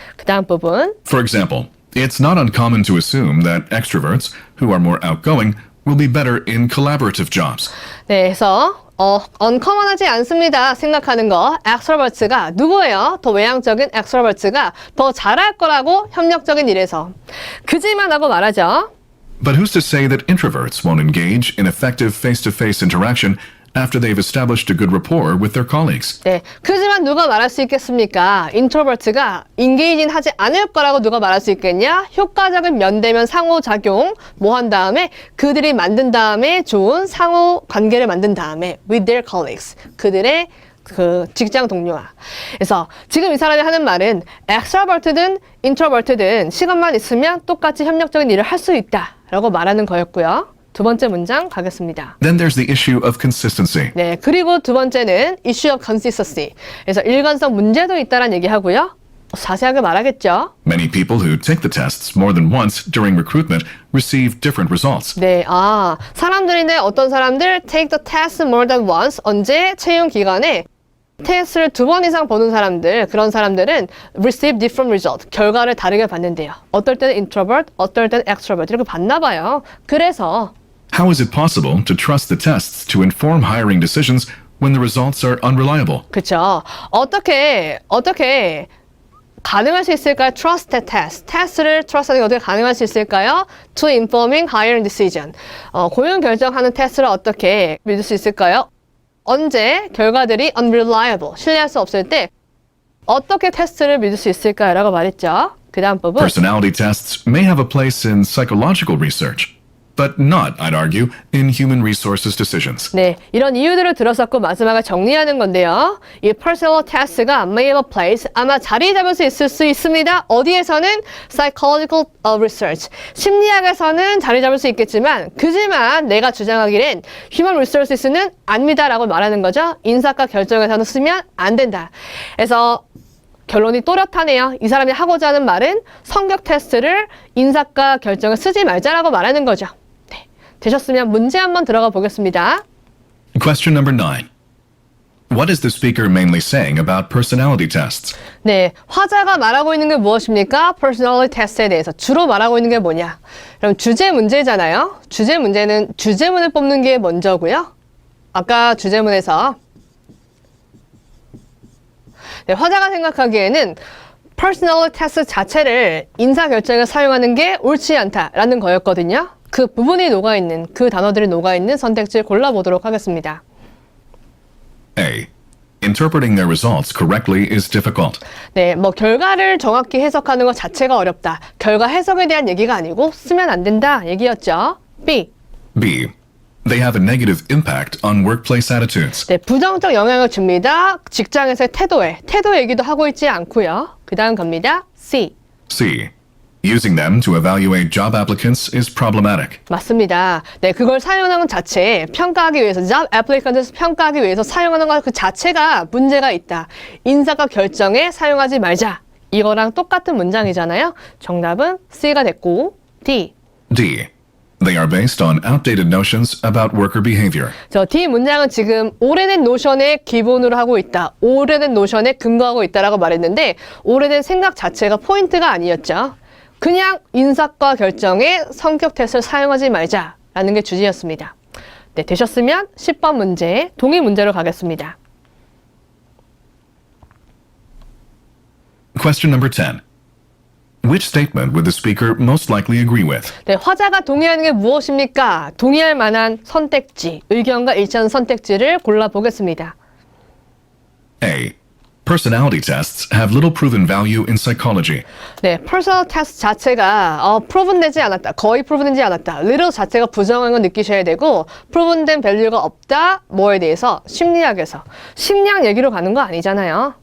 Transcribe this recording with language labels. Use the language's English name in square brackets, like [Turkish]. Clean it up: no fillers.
[Korean] 그 다음 부분. [English] For example, it's not uncommon to assume that extroverts, who are more outgoing, will be better in collaborative jobs. [Korean] 네, 그래서 uncommon하지 않습니다. 생각하는 거. extrovert가 누구예요? 더 외향적인 extrovert가 더 잘할 거라고 협력적인 일에서. 그지만 하고 말하죠. [English] But who's to say that introverts won't engage in effective face-to-face interaction after they've established a good rapport with their colleagues? [Korean] 네, 그지만 누가 말할 수 있겠습니까? 인트로버트가 인게이진 하지 않을 거라고 누가 말할 수 있겠냐? 효과적인 면대면 상호작용 뭐 한 다음에 그들이 만든 다음에 좋은 상호 관계를 만든 다음에 [English] with their colleagues, [Korean] 그들의 그 직장 동료와. 그래서 지금 이 사람이 하는 말은 extrovert든 introvert든 시간만 있으면 똑같이 협력적인 일을 할 수 있다라고 말하는 거였고요. 두 번째 문장 가겠습니다. [English] Then there's the issue of consistency. [Korean] 네, 그리고 두 번째는 [English] issue of consistency. [Korean] 그래서 일관성 문제도 있다라는 얘기하고요. 자세하게 말하겠죠. [English] Many people who take the tests more than once during recruitment receive different results. [Korean] 네, 사람들인데 어떤 사람들 [English] take the test more than once, [Korean] 언제? 채용 기간에 테스트를 2번 이상 보는 사람들, 그런 사람들은 [English] receive different result, [Korean] 결과를 다르게 받는데요. 어떨 때는 introvert, 어떨 때는 extrovert 이렇게 받나 봐요. 그래서 [English] How is it possible to trust the tests to inform hiring decisions when the results are unreliable. [Korean] 그렇죠. 어떻게 가능할 수 있을까요? [English] Trust the test. [Korean] 테스트를 trust하는 게 어떻게 가능할 수 있을까요? [English] To informing hiring decision. [Korean] 고용 결정하는 테스트를 어떻게 믿을 수 있을까요? 언제 결과들이 unreliable, 신뢰할 수 없을 때 어떻게 테스트를 믿을 수 있을까요? 라고 말했죠. 그 다음 부분. [English] Personality tests may have a place in psychological research, but not, I'd argue, in human resources decisions. [Korean] 네, 이런 이유들을 들었었고 마지막에 정리하는 건데요. 이 personal test가 [English] may have a place, [Korean] 아마 자리 잡을 수 있을 수 있습니다. 어디에서는 psychological research, 심리학에서는 자리 잡을 수 있겠지만 그지만 내가 주장하기엔 human resources는 아닙니다라고 말하는 거죠. 인사과 결정에서는 쓰면 안 된다. 그래서 결론이 또렷하네요. 이 사람이 하고자 하는 말은 성격 테스트를 인사과 결정에 쓰지 말자라고 말하는 거죠. 네, 되셨으면 문제 한번 들어가 보겠습니다. [English] Question number 9. What is the speaker mainly saying about personality tests? [Korean] 네, 화자가 말하고 있는 게 무엇입니까? personality test에 대해서 주로 말하고 있는 게 뭐냐? 그럼 주제 문제잖아요. 주제 문제는 주제문을 뽑는 게 먼저고요. 아까 주제문에서 네, 화자가 생각하기에는 personality test 자체를 인사 결정에 사용하는 게 옳지 않다라는 거였거든요. 그 부분이 녹아있는, 그 단어들이 녹아있는 선택지를 골라보도록 하겠습니다. [English] A. Interpreting their results correctly is difficult. [Korean] 네, 결과를 정확히 해석하는 것 자체가 어렵다. 결과 해석에 대한 얘기가 아니고 쓰면 안 된다 얘기였죠. [English] B. B. They have a negative impact on workplace attitudes. [Korean] 네, 부정적 영향을 줍니다. 직장에서의 태도 얘기도 하고 있지 않고요. 그 다음 갑니다. C. [English] C. Using them to evaluate job applicants is problematic. [Korean] 맞습니다. 네, 그걸 사용하는 것 자체, 평가하기 위해서, job applicant을 평가하기 위해서 사용하는 것 그 자체가 문제가 있다. 인사과 결정에 사용하지 말자. 이거랑 똑같은 문장이잖아요. 정답은 C가 됐고, D. [English] D. They are based on outdated notions about worker behavior. [Korean] 저 D 문장은 지금 오래된 노션의 기본으로 하고 있다. 오래된 노션에 근거하고 있다라고 말했는데 오래된 생각 자체가 포인트가 아니었죠. 그냥 인사과 결정에 성격 테스트를 사용하지 말자라는 게 주제였습니다. 네, 되셨으면 10번 문제, 동의 문제로 가겠습니다. [English] Question number 10. Which statement would the speaker most likely agree with? [Korean] 네, 화자가 동의하는 게 무엇입니까? 동의할 만한 선택지, 의견과 일치하는 선택지를 골라보겠습니다. [English] A. Personality tests have little proven value in psychology. [Korean] 네, personal test 자체가 proven되지 않았다. 거의 proven되지 않았다. little 자체가 부정한 건 느끼셔야 되고 proven된 밸류가 없다. 뭐에 대해서? 심리학에서. 심리학 얘기로 가는 거 아니잖아요.